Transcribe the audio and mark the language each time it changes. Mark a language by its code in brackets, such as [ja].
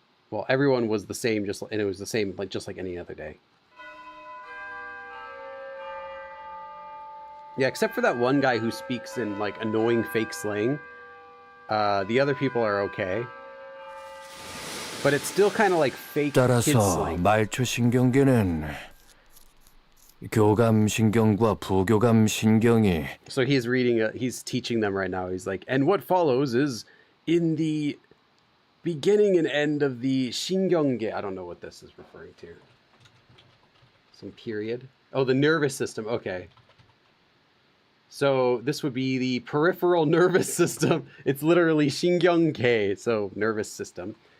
[en] Well, everyone was the same, and it was the same, just like any other day. Yeah, except for that one guy who speaks in like annoying fake slang. The other people are okay. But it's still kind of like fake kid [ko] 따라서 [en] slang. [ko] 말초신경계는 교감신경과 부교감신경이 [en] So he's teaching them right now. He's like, and what follows is in the beginning and end of the 신경계. I don't know what this is referring to. Some period. Oh, the nervous system. Okay. So this would be the peripheral nervous system. It's literally 신경계, so nervous system.